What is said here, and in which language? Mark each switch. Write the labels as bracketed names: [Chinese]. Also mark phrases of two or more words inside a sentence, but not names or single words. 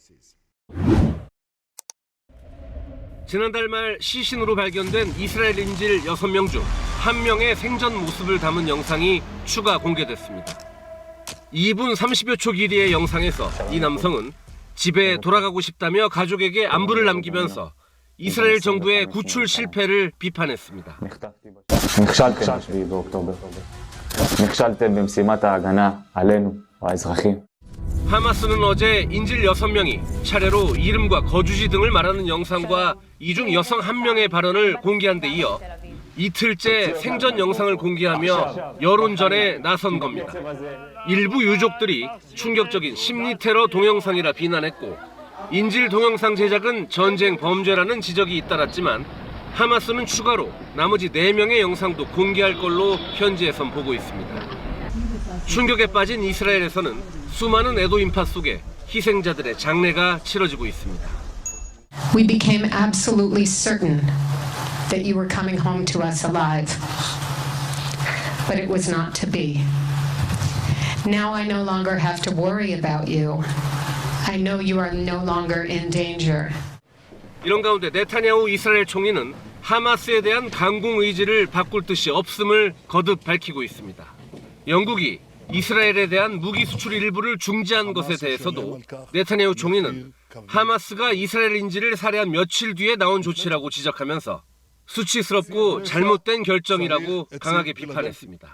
[Korean] 지난달 말 시신으로 발견된 이스라엘 인질 6명 중 1명의 생전 모습을 담은 영상이 추가 공개됐습니다. 2분 30여 초 길이의 영상에서 이 남성은 집에 돌아가고 싶다며 가족에게 안부를 남기면서 이스라엘 정부의 구출 실패를 비판했습니다. [Hebrew] נכשלתם ב-7 באוקטובר. נכשלתם במשימת ההגנה עלינו, האזרחים. [Korean] 하마스는 어제 인질 6명이 차례로 이름과 거주지 등을 말하는 영상과 이 중 여성 1명의 발언을 공개한 데 이어 이틀째 생전 영상을 공개하며 여론전에 나선 겁니다. 일부 유족들이 충격적인 심리 테러 동영상이라 비난했고 인질 동영상 제작은 전쟁 범죄라는 지적이 잇따랐지만 하마스는 추가로 나머지 4명의 영상도 공개할 걸로 현지에선 보고 있습니다. 충격에 빠진 이스라엘에서는 수많은 애도 인파 속에 희생자들의 장례가 치러지고 있습니다. [English] We became absolutely certain that you were coming home to us alive, but it was not to be. Now I no longer have to worry about you. I know you are no longer in danger. [Korean] 이런 가운데 네타냐후 이스라엘 총리는 하마스에 대한 강공 의지를 바꿀 뜻이 없음을 거듭 밝히고 있습니다. 영국이 이스라엘에 대한 무기 수출 일부를 중지한 것에 대해서도 네타냐후 총리는 하마스가 이스라엘 인질을 살해한 며칠 뒤에 나온 조치라고 지적하면서 수치스럽고 잘못된 결정이라고 강하게 비판했습니다.